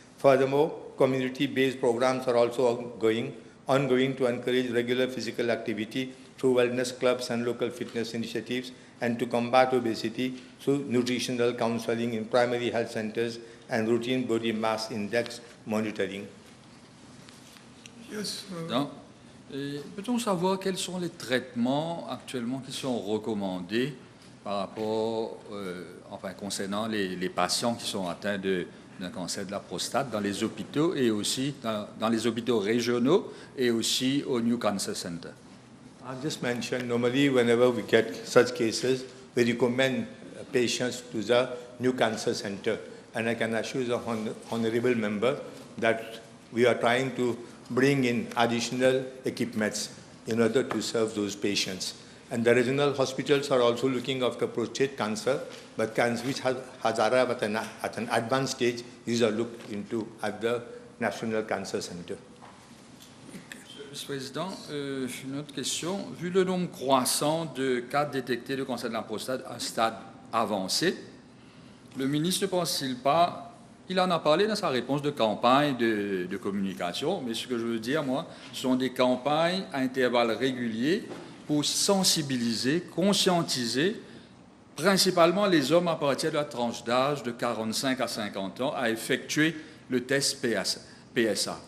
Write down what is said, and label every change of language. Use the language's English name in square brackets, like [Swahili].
[English] Furthermore, community-based programs are also ongoing to encourage regular physical activity through wellness clubs and local fitness initiatives, and to combat obesity through nutritional counseling in primary health centers and routine body mass index monitoring. Yes. [French] Peut-on savoir quels sont les traitements actuellement qui sont recommandés par rapport, concernant les patients qui sont atteints d'un cancer de la prostate dans les hôpitaux et aussi dans les hôpitaux régionaux et aussi au New Cancer Center? [English] I just mentioned, normally whenever we get such cases, we recommend patients to the New Cancer Center. And I can assure the honorable member that we are trying to bring in additional equipments in order to serve those patients. And the regional hospitals are also looking after prostate cancer, but cancer which has arrived at an advanced stage, these are looked into at the National Cancer Center. [French] Monsieur le Président, une autre question. Vu le nombre croissant de cas détectés de cancer de la prostate à un stade avancé, le ministre ne pense-t-il pas Il en a parlé dans sa réponse de campagne de communication, mais ce que je veux dire, moi, ce sont des campagnes à intervalles réguliers pour sensibiliser, conscientiser, principalement les hommes à partir de la tranche d'âge de 45 à 50 ans, à effectuer le test PSA.